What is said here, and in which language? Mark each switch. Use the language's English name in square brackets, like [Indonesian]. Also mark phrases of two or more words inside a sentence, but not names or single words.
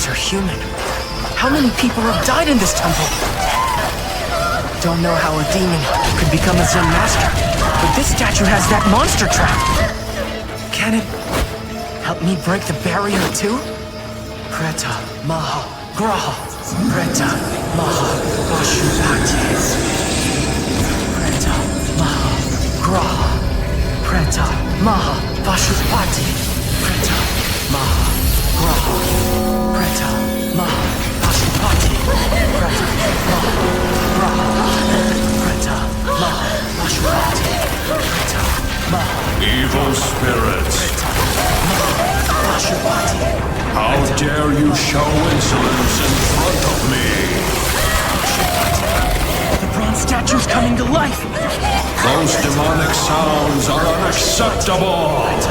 [English] human. How many people have died in this temple? Don't know how a demon could become a Zen master, but this statue has that monster trap. Can it help me break the barrier too? [Sanskrit] Preta Maha Graha. Preta Maha Pashupati. Preta Maha Graha. Preta Maha Pashupati. Preta Maha Graha. Preta Maha Pashupati. Preta Maha Graha. Preta Maha Pashupati. Preta Maha. [English] Evil spirits, [Sanskrit] Pashupati. [English] how dare you show insolence in front of me? The bronze statue's coming to life! Those demonic sounds are unacceptable!